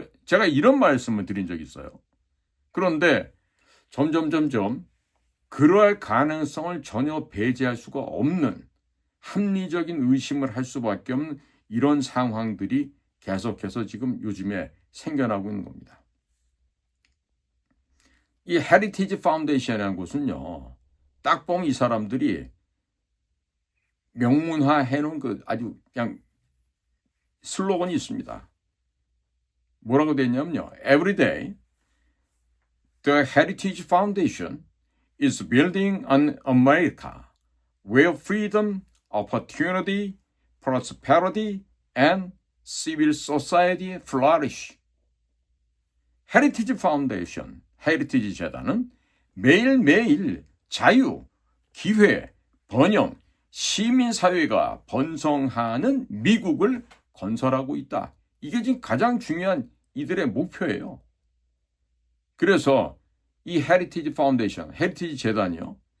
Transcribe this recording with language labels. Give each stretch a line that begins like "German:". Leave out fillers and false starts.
Korean: 제가 이런 말씀을 드린 적이 있어요. 그런데 점점 그러할 가능성을 전혀 배제할 수가 없는 합리적인 의심을 할 수밖에 없는 이런 상황들이 계속해서 지금 요즘에 생겨나고 있는 겁니다. 이 헤리티지 파운데이션이라는 곳은요, 딱 보면 이 사람들이 명문화 해놓은 그 아주 그냥 슬로건이 있습니다. 뭐라고 돼 있냐면요.
English: Every day, the Heritage Foundation is building an America where freedom, opportunity, prosperity, and civil society flourish.
Korean: 헤리티지 파운데이션, 헤리티지 재단은 매일매일 자유, 기회, 번영, 시민사회가 번성하는 미국을 건설하고 있다. 이게 지금 가장 중요한 이들의 목표예요. 그래서 이 헤리티지 파운데이션, 헤리티지 재단이요.